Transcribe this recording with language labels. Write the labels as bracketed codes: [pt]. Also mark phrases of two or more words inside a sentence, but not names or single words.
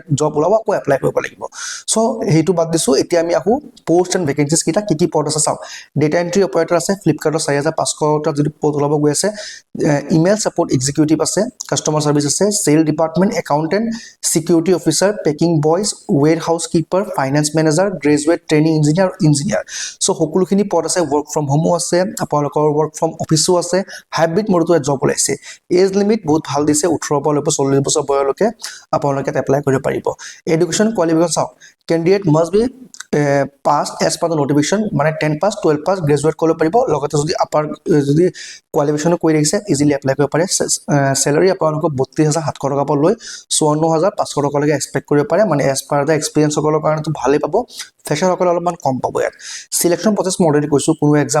[as] জব ওলাব আকৌ এপ্লাই কৰিব লাগিব সো হেতু বাদ দিছো এতিয়া আমি আকৌ [en] post and vacancies [as] কিটা কি পদ আছে চাও [en] data entry operator [as] আছে ফ্লিপকাৰ্টৰ 4500 টা যদি পদ ওলাব গৈ আছে [en] email support executive [as] আছে [en] customer service [as] আছে [en] sale department accountant security officer packing boys warehouse keeper finance manager graduate training engineer so [as] সকলোখিনি পদ আছে [en] work from home [as] আছে আপোনালোকৰ [en] work from office [as] আছে হাইব্ৰিড মোডতো জব ওলাইছে [en] age limit [as] বহুত ভাল দিছে 18 পৰা 40 বছৰ বয়সলৈকে আপোনালোকে এপ্লাই কৰিব পাৰিব [en] education qualification [as] চাওক [en] candidate must be pass as per the notification [as] মানে 10 পাস 12 পাস গ্ৰেজুৱেট কৰিব পাৰিব লগতে যদি আপাৰ যদি কোৱালিফিকেশন কৰি ৰাখিছে ইজিলি এপ্লাই কৰিব পাৰে স্যালাৰি আপোনালোকক 32700 টকা পৰা লৈ 54500 টকা লৈকে এক্সপেক্ট কৰিব পাৰে মানে [en] as per the experience [as] সকলৰ কাৰণে তো ভালেই পাব ফ্ৰেছাৰ সকল অলপমান কম পাব ইয়াত [en] selection process [as] মডেলি কৈছো কোনো এক্সাম